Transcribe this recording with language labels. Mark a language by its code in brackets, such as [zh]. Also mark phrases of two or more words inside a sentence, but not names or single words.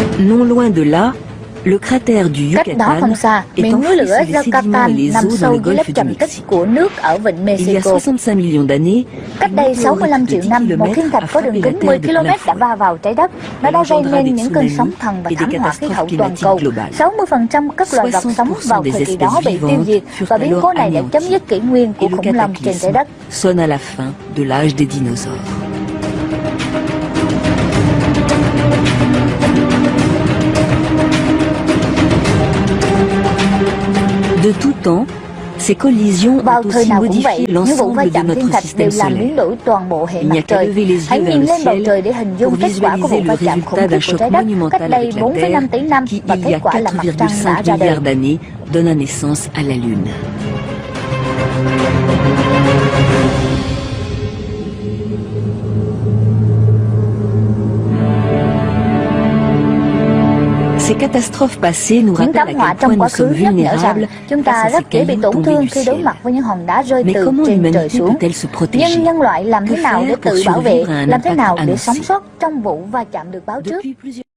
[fr] Non loin de là, le cratère du [vi] Cách đó không [fr] Yucatan [vi] xa, [fr] est [vi] miệng núi [fr] enfoui [vi] lửa [fr] sous les sédiments et [vi] Yucatan [fr] les [vi] nằm [fr] eaux dans [vi] sâu [fr] le [vi] dưới lớp [fr] golfe du [vi] trầm tích [fr] Mexique. [vi] của nước ở vịnh [fr] Il y a [vi] Mexico. [fr] 65 millions d'années, [vi] Cách đây 65 triệu năm, một thiên thạch có đường kính 10 km đã va vào trái đất. Nó đã gây nên những cơn sóng thần và thảm họa khí hậu toàn cầu. 60% các loài vật sống vào thời kỳ đó bị tiêu diệt, và biến cố này đã chấm dứt kỷ nguyên của [fr] et le [vi] khủng long trên trái [fr] cataclysme [vi] đất. [fr] sonne à la fin de l'âge des dinosaures. De tout temps, ces collisions [vi] Vào [fr] ont [vi] thời [fr] aussi [vi] nào cũng vậy, [fr] modifié [vi] những vụ va [fr] l'ensemble de [vi] chạm thiên [fr] notre [vi] thạch đều [fr] système [vi] làm biến [fr] solaire. [vi] đổi toàn bộ hệ [fr] Il n'y a [vi] mặt [fr] qu'à [vi] trời. [fr] lever les [vi] Hãy [fr] yeux vers [vi] nhìn [fr] le [vi] lên bầu [fr] ciel [vi] trời để hình dung [fr] pour [vi] kết quả của vụ [fr] visualiser [vi] va [fr] le [vi] chạm khủng [fr] résultat [vi] khiếp [fr] d'un [vi] của [fr] choc [vi] trái đất [fr] monumental [vi] cách đây [fr] avec la [vi] 4,5 [fr] Terre [vi] tỷ năm, [fr] qui, [vi] và [fr] il y [vi] kết [fr] a [vi] quả là mặt trăng đã [fr] 4,5 [vi] ra đời. [fr] milliards d'années, donna naissance à la Lune. Ces catastrophes passées nous [vi] Những [fr] rappellent [vi] thảm [fr] à [vi] họa [fr] quel point [vi] trong quá [fr] nous [vi] khứ [fr] sommes [vi] nhắc nhở rằng [fr] vulnérables [vi] chúng [fr] face [vi] ta [fr] à ces [vi] rất dễ bị [fr] cailloux [vi] tổn [fr] tombés [vi] thương [fr] du [vi] khi đối [fr] ciel. [vi] mặt với những hòn đá rơi [fr] Mais [vi] từ [fr] comment [vi] trên trời [fr] l'humanité [vi] xuống. [fr] peut-elle se protéger? [vi] Nhưng nhân loại làm thế [fr] Que [vi] nào để [fr] faire pour [vi] tự bảo vệ, [fr] survivre à un [vi] làm thế [fr] impact [vi] nào để [fr] annoncé? [vi] sống sót trong vụ va chạm được báo trước? [fr] Depuis plusieurs